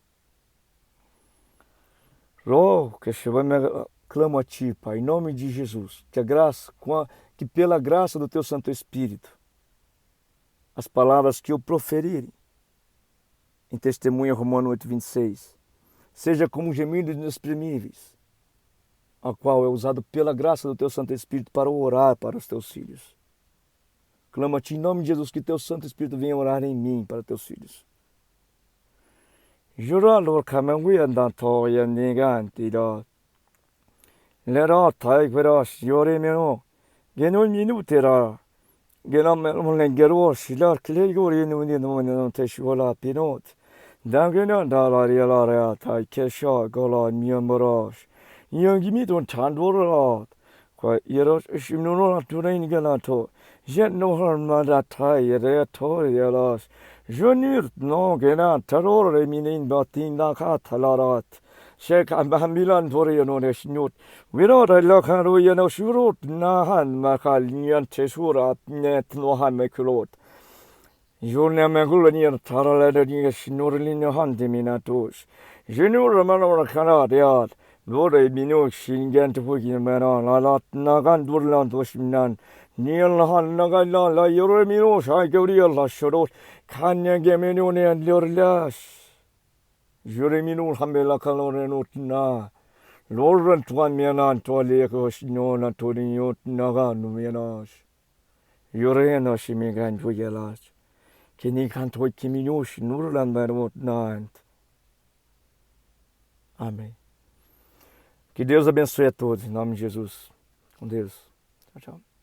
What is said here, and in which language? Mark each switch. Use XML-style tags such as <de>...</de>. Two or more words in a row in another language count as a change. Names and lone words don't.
<pt>Clamo a Ti, Pai, em nome de Jesus, que pela graça do Teu Santo Espírito, as palavras que eu proferirem, em testemunho Romano 8:26, seja como gemidos inexprimíveis, a qual é usado pela graça do Teu Santo Espírito para orar para os Teus filhos. Clamo a Ti em nome de Jesus que Teu Santo Espírito venha orar em mim para Teus filhos. Juralor kamanguyandanto yanigantira. Lera taigveras yoremeno genol minutera genammelengero silar kilegori nunino teshuola pinot dangena dalarialara taikesha gola miamoras yangimidon tandora kwa yeros shimnono turain galato jet no harmada tai reator yalas jonir no gena tarore minin batinda katalarat Shek Milan Toriano Neshnut.</pt> <en>We don't look at Royano Shurut, Nahan Makal Nian Tesura, Net Nohan Mekulot. Juna Megulanian Taralani Snorlin Handiminatos. Genura Manor Canadiat, Lord Mino Shingen to Wigan Manon, Alat Nagan Durland Washington, Neil Han Nagala, La Yoremino, Shagorial Lashorot, Kanya Geminion and Lorlash. Juremino Hamela Calorenotna, Lorent one mianan toalecos nona toriot nagan mianas. Urena shimigan juyelas. Kinikanto Kiminush Nurland Vermont Nant.</en> <pt>Amém. Que Deus abençoe a todos, em nome de Jesus. Com Deus. Tchau, tchau.</pt>